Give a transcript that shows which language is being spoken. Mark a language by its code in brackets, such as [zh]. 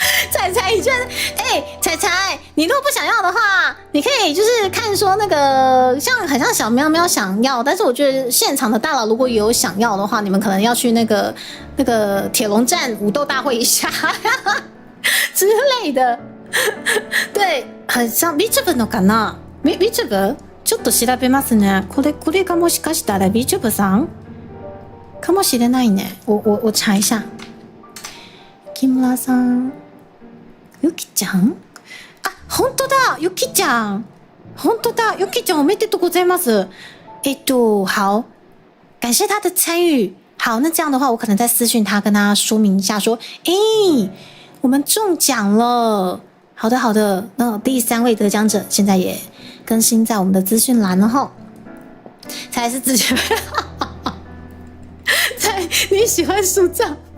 [zh] 彩彩，你居然彩彩，你如果不想要的话，你可以就是看说那个很像小喵喵想要，但是我觉得现场的大佬如果有想要的话，你们可能要去那个铁笼站武斗大会一下之类的。对，很像 [ja] VTuber のかな ？VTuber ちょっと調べますね。これがもしかしたら VTuber さんかもしれないね。 [zh] 我查一下。木村さん。ゆきちゃん？ [ja] あ、本当だ、ゆきちゃん。本当だ、ゆきちゃんおめでとうございます。 [zh] 好，感谢他的参与。好，那这样的话，我可能再私讯他，跟他说明一下，说，我们中奖了。好的，那第3位得奖者现在也更新在我们的资讯栏了哈。才是直接，你喜欢树葬？